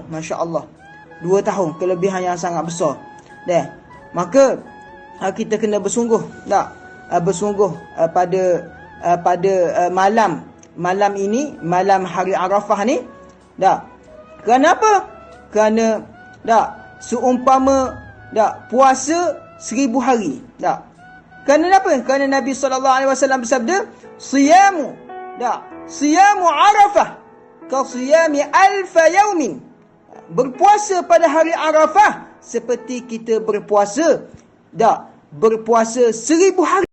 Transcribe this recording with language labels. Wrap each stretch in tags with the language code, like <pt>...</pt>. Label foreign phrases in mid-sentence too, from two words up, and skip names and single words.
<ms>Masya Allah, 2 tahun, kelebihan yang sangat besar. Maka kita kena bersungguh pada malam malam ini, malam hari Arafah ni. Kenapa? Kerana seumpama puasa 1000 hari. Kerana apa? Kerana Nabi SAW bersabda,</ms> <ar>صيام عرفة كصيام ألف يوم.</ar> <ms>Berpuasa pada hari Arafah seperti kita berpuasa 1000 hari.</ms>